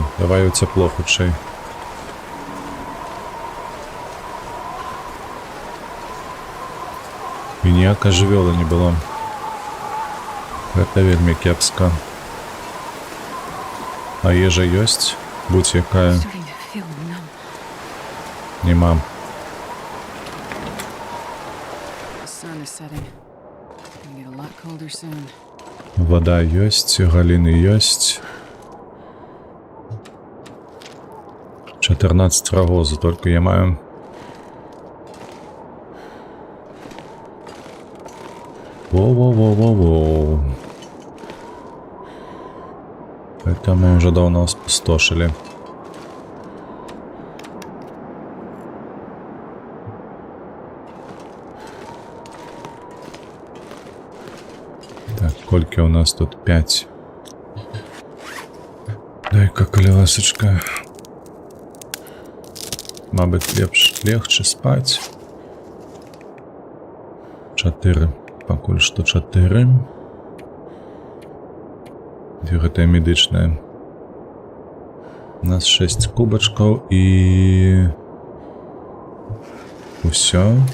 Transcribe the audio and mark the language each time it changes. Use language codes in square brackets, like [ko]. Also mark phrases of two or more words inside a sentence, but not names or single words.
[be] Давай у цяпло хутчэй. І ніякай жывёлы не было. Гэта вельмі кепска. А ежа ёсць? Будь якая. [en] Starting to feel numb. [be] Нема. [en] The sun is setting. Gonna get a lot colder soon. [be] Вода ёсць, галіны ёсць. 14 рагозу только я маю. Воу-воу-воу-воу-воу. [ru] Это мы уже давно спустошили. [be] Так, кольки у нас тут 5. [ru] Дай-ка колесочка. [be] Мабуть, [ru] легче спать. [be] 4. Пакуль што 4. Дзе гэтая медычная? У нас 6 кубачкаў і... Усё.